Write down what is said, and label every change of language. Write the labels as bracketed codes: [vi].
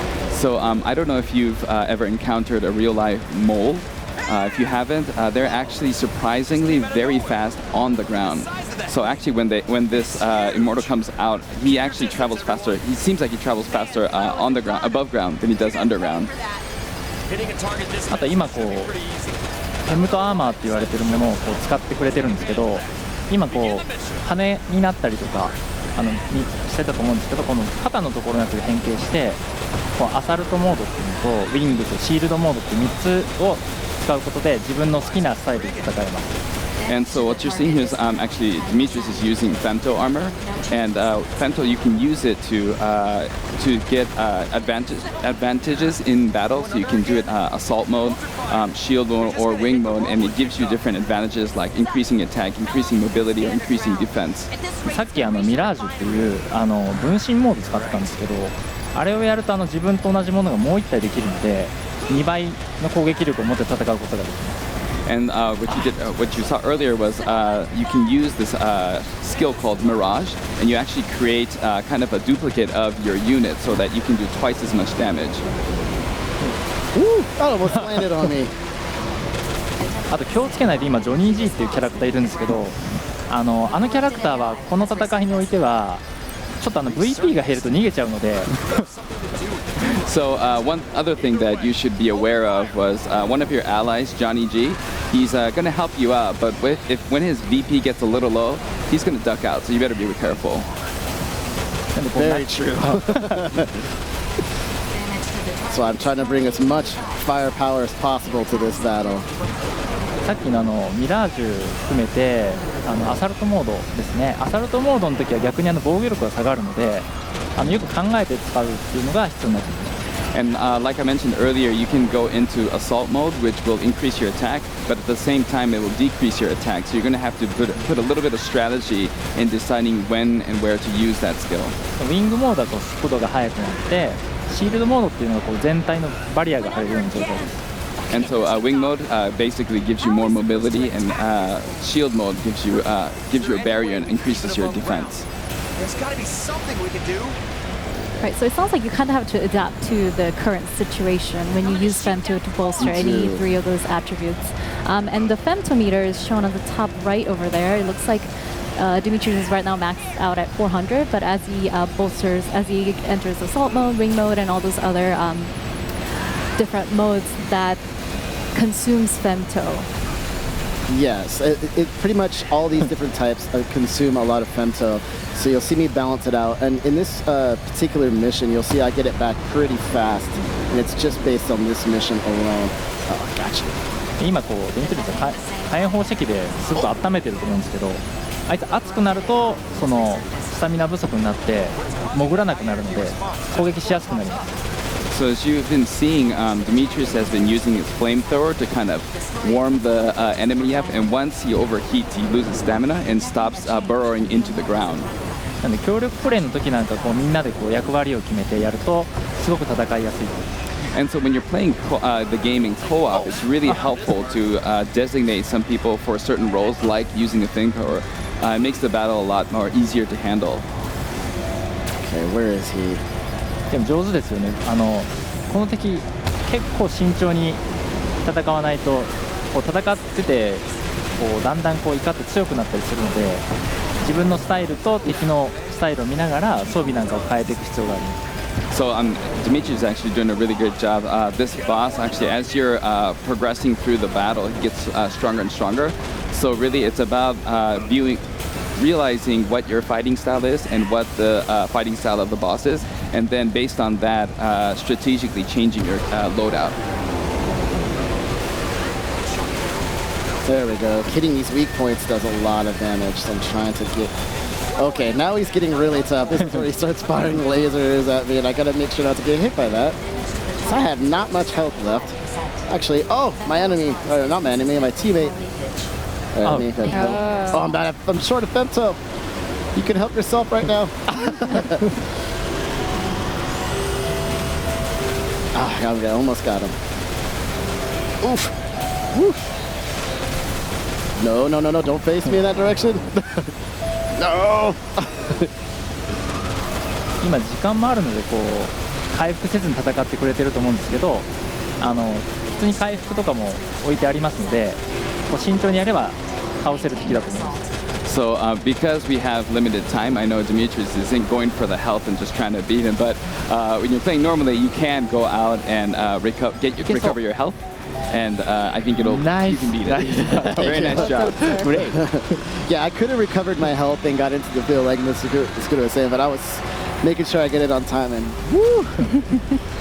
[en] So I don't know if you've ever encountered a real life mole. If you haven't, they're actually surprisingly very fast on the ground. So actually, when this immortal comes out, he actually travels faster. He seems like he travels faster on the ground, above ground, than he does underground. [ja] あと今フェムトアーマーって言われてるものを使ってくれてるんですけど、今羽になったりとかしてたと思うんですけど、この肩のところのやつが変形して、アサルトモードっていうのとウィングとシールドモードって3つを使うことで自分の好きなスタイルで戦えます。 [en] And so what you're seeing here is actually Demetrius is using femto armor, and femto you can use it to get advantages in battle. So you can do it assault mode, shield mode, or wing mode, and it gives you different advantages like increasing attack, increasing mobility, or increasing defense. [ja] さっきミラージュっていう分身モード使ってたんですけど、あれをやると自分と同じものがもう1体できるので、2倍の攻撃力を持って戦うことができます。 [en] And what you saw earlier was you can use this skill called Mirage, and you actually create kind of a duplicate of your unit so that you can do twice as much damage. Ooh, that almost landed on me. [ja] あと気をつけないと今ジョニー G っていうキャラクターいるんですけど、あのキャラクターはこの戦いにおいてはちょっとVP が減ると逃げちゃうので。 [en] So one other thing that you should be aware of was one of your allies, Johnny G. He's going to help you out, but when his VP gets a little low, he's going to duck out. So you better be careful. Very true. So I'm trying to bring as much firepower as possible to this battle. [ja] さっきのミラージュ含めてアサルトモードですね。アサルトモードの時は逆に防御力が下がるのでよく考えて使うっていうのが必要になってきます。 [en] And like I mentioned earlier, you can go into assault mode, which will increase your attack, but at the same time, it will decrease your attack. So you're going to have to put a little bit of strategy in deciding when and where to use that skill. [ja] ウィングモードだと速度が速くなって、シールドモードっていうのが全体のバリアが張れるような状態です。 [en] And so wing mode basically gives you more mobility, and shield mode gives you a barrier and increases your defense. There's got to be something we can do. Right, so it sounds like you kind of have to adapt to the current situation when you use femto to bolster any three of those attributes. And the femtometer is shown on the top right over there. It looks like Dimitrius is right now maxed out at 400, but as he as he enters assault mode, ring mode, and all those other different modes that consumes femto. Yes, it pretty much all these different types consume a lot of femto, so you'll see me balance it out. And in this particular mission, you'll see I get it back pretty fast, and it's just based on this mission alone. Oh, gotcha. [ja] 今こうデミトリウスは火炎放射器ですごく温めてると思うんですけど、あいつ熱くなるとそのスタミナ不足になって潜らなくなるので攻撃しやすくなります。 [en] So as you've been seeing, Demetrius has been using his flamethrower to kind of warm the enemy up, and once he overheats, he loses stamina and stops burrowing into the ground. [ja] なんで協力プレイの時なんかこうみんなでこう役割を決めてやるとすごく戦いやすい。 [en] And so when you're playing the game in co-op, it's really helpful to designate some people for certain roles, like using the flamethrower. It makes the battle a lot more easier to handle. Okay, where is he? [ja] でも上手ですよね。この敵結構慎重に戦わないとこう戦っててこうだんだんこう怒って強くなったりするので自分のスタイルと敵のスタイルを見ながら装備なんかを変えていく必要があります。 [en] So Dimitri is actually doing a really good job. This boss, actually, as you're progressing through the battle, he gets stronger and stronger. So really, it's about realizing what your fighting style is and what the fighting style of the boss is, and then based on that, strategically changing your loadout. There we go. Hitting these weak points does a lot of damage, so I'm trying to get... Okay, now he's getting really tough. This is where he starts firing lasers at me, and I gotta make sure not to get hit by that. So I have not much health left. Actually, oh, my enemy, or not my enemy, my teammate. Oh, I'm bad. I'm short of femto. You can help yourself right now. I almost got him. Oof. Woof. No, don't face me in that direction. No. [ja] 今時間もあるのでこう回復せずに戦ってくれてると思うんですけど普通に回復とかも置いてありますのでこう慎重にやれば倒せる敵だと思います。 [en] So because we have limited time, I know Demetrius isn't going for the health and just trying to beat him, but when you're playing normally, you can go out and recover your health. And I think you can beat it. Very nice job. Great. Yeah, I could have recovered my health and got into the field like Mr. Scooter was saying, but I was making sure I get it on time, and woo!